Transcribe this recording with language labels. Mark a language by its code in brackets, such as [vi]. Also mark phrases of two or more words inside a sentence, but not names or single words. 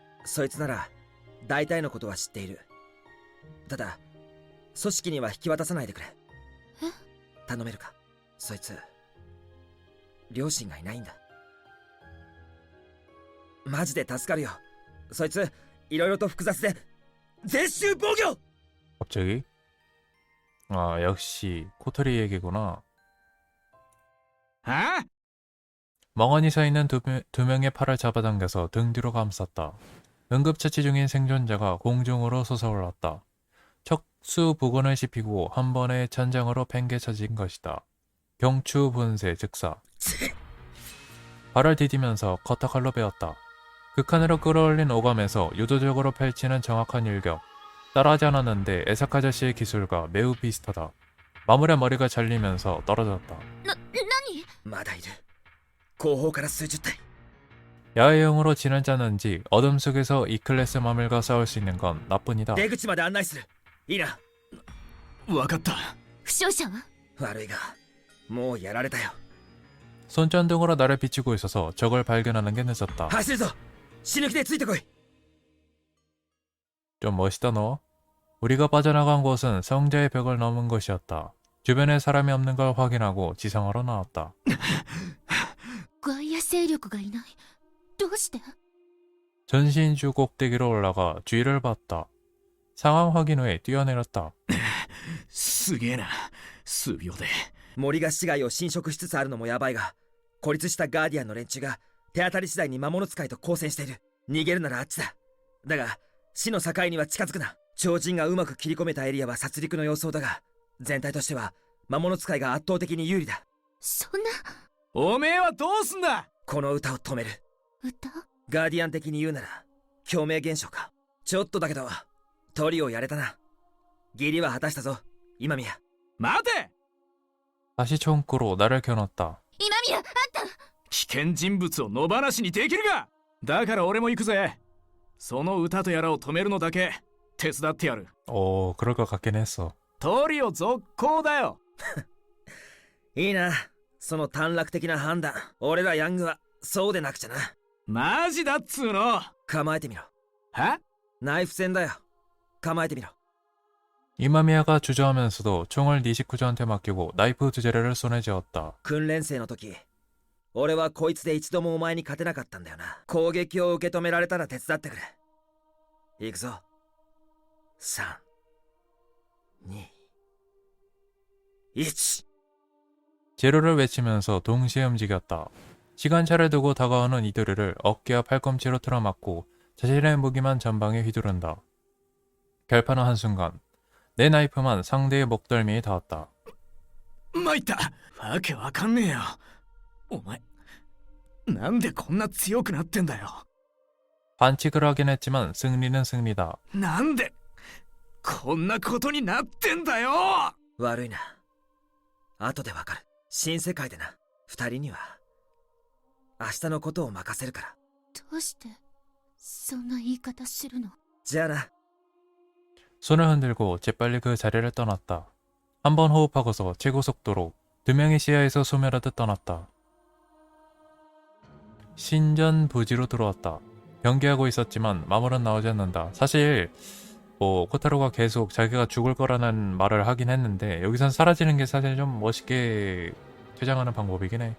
[ja] そいつなら大体のことは知っている。ただ組織には引き渡さないでくれ。頼めるか。そいつ両親がいないんだ。マジで助かるよ。そいついろいろと複雑で全集防御。 [ko] 갑자기? 아, 역시 코토리 얘기구나. 아? 멍하니 서 있는 두 명의 팔을 잡아당겨서 등 뒤로 감쌌다. 응급처치 중인 생존자가 공중으로 솟아올랐다. 척수 부근을 씹히고 한 번에 천장으로 팽개쳐진 것이다. 경추 분쇄 즉사. 발을 디디면서 커터칼로 베었다. 극한으로 끌어올린 오감에서 유도적으로 펼치는 정확한 일격. 따라하지 않았는데 에사카 아저씨의 기술과 매우 비슷하다. 마물의 머리가 잘리면서 떨어졌다. [ja] 何？まだいる。 後方から数十体。 [ko] 야외용으로 지는 짰는지 어둠 속에서 이 클래스 마물과 싸울 수 있는 건 나뿐이다. [ja] 出口まで案内する。いいな。わかった。負傷者は？悪いがもうやられたよ。 [ko] 손전등으로 나를 비추고 있어서 적을 발견하는 게 늦었다. [ja] 走るぞ。死ぬ気でついてこい。 [ko] 좀 멋있다 너. 우리가 빠져나간 곳은 성자의 벽을 넘은 곳이었다. 주변에 사람이 없는 걸 확인하고 지상으로 나왔다. [ja] 外野勢力がいない。どうして？ [ko] 전신주 꼭대기로 올라가 주위를 봤다. 상황 확인 후에 뛰어내렸다. [ja] すげえな。数秒で。森が市街を侵食しつつあるのもヤバいが、孤立したガーディアンの連中が手当たり次第に魔物使いと交戦している。逃げるならあっちだ。だが市の境には近づくな。超人がうまく切り込めたエリアは殺戮の様相だが、全体としては魔物使いが圧倒的に有利だ。そんな。おめえはどうすんだ。この歌を止める。歌？ガーディアン的に言うなら共鳴現象か。ちょっとだけどトリをやれたな。義理は果たしたぞ今宮。待て。 [ko] 다시 총구로 나를 겨눴다. [ja] 今宮、あんた。危険人物を野放しにできるか。だから俺も行くぜ。その歌とやらを止めるのだけ手伝ってやる。 [ko] 오, 그럴 것 같긴 했어. [ja] トリオ続行だよ。いいな、その短絡的な判断。俺らヤングはそうでなくちゃな。マジだっつーの。構えてみろ。は？ナイフ戦だよ。構えてみろ。 [ko] 이마미야가 주저하면서도 총을 니시쿠즈한테 맡기고 나이프 두 자루를 손에 쥐었다. [ja] 訓練生の時、俺はこいつで一度もお前に勝てなかったんだよな。攻撃を受け止められたら手伝ってくれ。行くぞ。3、2、1. [ko] 재료를 외치면서 동시에 움직였다. 시간차를 두고 다가오는 이도리를 어깨와 팔꿈치로 틀어막고 자신의 무기만 전방에 휘두른다. 결판은 한순간 내 나이프만 상대의 목덜미에 닿았다. [ja] 参った。わけわかんねえよ。お前なんでこんな強くなってんだよ。 [ko] 반칙을 하긴 했지만 승리는 승리다. [ja] なんでこんなことになってんだよ。悪いな。後でわかる。新世界でな。二人には明日のことを任せるから。どうしてそんな言い方するの？じゃあな。 [ko] 손을 흔들고 재빨리 그 자리를 떠났다. 한 번 호흡하고서 최고 속도로 두 명의 시야에서 소멸하듯 떠났다. 신전 부지로 들어왔다. 경계하고 있었지만 마물은 나오지 않는다. 사실 코타로가 계속 자기가 죽을 거라는 말을 하긴 했는데 여기선 사라지는 게 사실 좀 멋있게 퇴장하는 방법이긴 해.